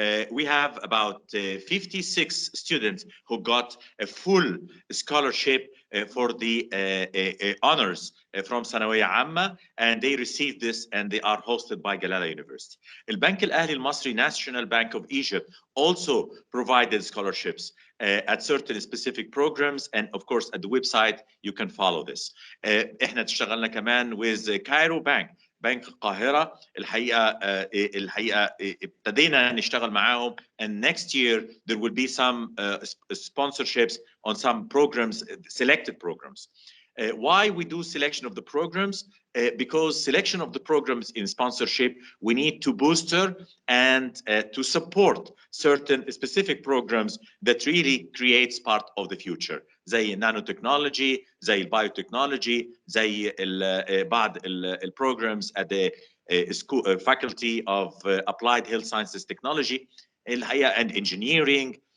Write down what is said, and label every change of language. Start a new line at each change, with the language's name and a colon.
English: We have about 56 students who got a full scholarship for the honors from ثانوية عامة, and they received this and they are hosted by Galala University. البنك الأهلي المصري, National Bank of Egypt, also provided scholarships at certain specific programs, and of course at the website you can follow this.
Arabic: احنا اشتغلنا كمان
English: with Cairo Bank, بنك القاهرة.
Arabic: الحقيقة ابتدينا نشتغل معاهم,
English: and next year there will be some sponsorships on some programs, selected programs. Why we do selection of the programs? Because selection of the programs in sponsorship, we need to booster and to support certain specific programs that really creates part of the future, زي nanotechnology, زي biotechnology, زي بعض programs at the school faculty of applied health sciences technology, and engineering.